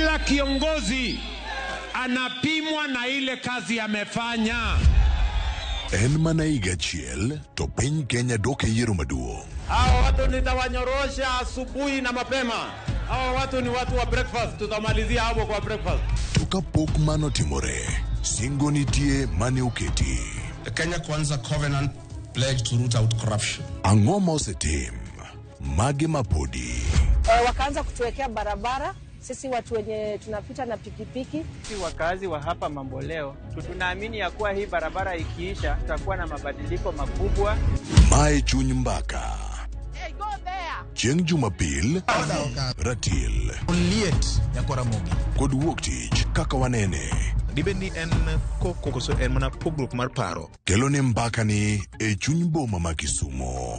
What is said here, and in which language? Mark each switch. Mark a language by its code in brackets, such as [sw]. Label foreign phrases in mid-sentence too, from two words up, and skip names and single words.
[sw] Kiongozi anapimwa na ile kazi amefanya. [luo] En manaiga chiel, to piny Kenya doke yiero maduong'. [sw] Hao watu nitawanyorosha asubuhi na mapema. Hao watu ni watu wa breakfast, tutamalizia hapo kwa breakfast. [luo] Tukapok mano timore, singo nitie mane uketi. [en] The Kenya Kwanza Covenant pledged to root out corruption. [luo] Ang'o ma osetim, mage mapodi. [sw] Wakaanza kutuwekea barabara, sisi watu wenye tunapita na pikipiki. Sisi wakazi wa hapa Mamboleo, tunaamini ya kuwa hii barabara ikiisha, tutakuwa na mabadiliko makubwa. [luo] Mae chuny mbaka. [en] Hey, go there! [luo] Chieng' Jumapil, ratil. Liet ya Koramogi. Kod wuok tich, kaka wanene. Dibendi en koko koso en mana pogruok mar paro. Kelo ne mbaka ni e chuny boma ma Kisumo.